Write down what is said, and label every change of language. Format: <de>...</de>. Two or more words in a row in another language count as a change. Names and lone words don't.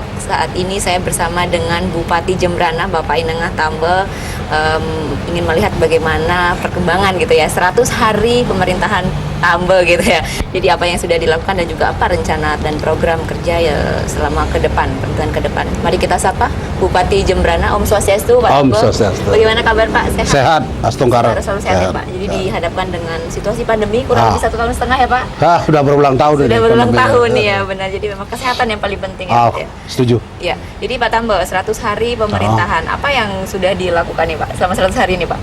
<id>Saat ini saya bersama dengan Bupati Jembrana, Bapak Inengah Tambel, ingin melihat bagaimana perkembangan gitu ya, 100 hari pemerintahan Tambel gitu ya. Jadi apa yang sudah dilakukan dan juga apa rencana dan program kerja ya selama ke depan, pemerintahan ke depan. Mari kita sapa Bupati Jembrana.</id> <ban>Om Swastiastu</ban> <id>Pak Om Tambel. Swastiastu. Bagaimana kabar Pak? Sehat, Astungkara. Selalu sehat ya Pak. Jadi dihadapkan dengan situasi pandemi kurang lebih 1,5 tahun ya Pak. Sudah berulang tahun Sudah ini. berulang pandemi. tahun ya, benar. Jadi memang kesehatan yang paling penting ya, Pak, ya. Setuju. Ya, jadi Pak Tambel, 100 hari pemerintahan, apa yang sudah dilakukan nih Pak selama 100 hari ini Pak?</id>